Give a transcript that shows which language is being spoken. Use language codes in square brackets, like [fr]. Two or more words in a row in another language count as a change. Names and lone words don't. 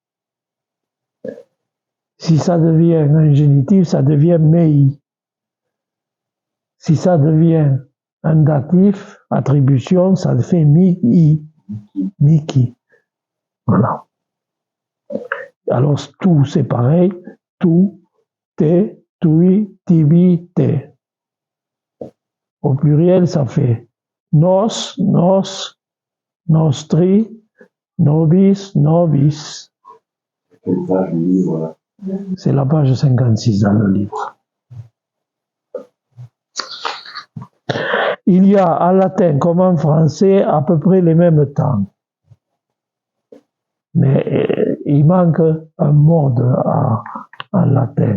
[fr] Si ça devient un génitif, ça devient mei. Si ça devient un datif, attribution, ça fait mi-i, miki. Voilà. Alors, tout, c'est pareil. [la] Tu, te, tui, tibi, te. [fr] Au pluriel, ça fait [la] nos, nostri, nobis, nobis. [fr] Quelle page du livre, là? C'est la page 56 dans le livre. Il y a en latin comme en français à peu près les mêmes temps. Mais il manque un mode en latin.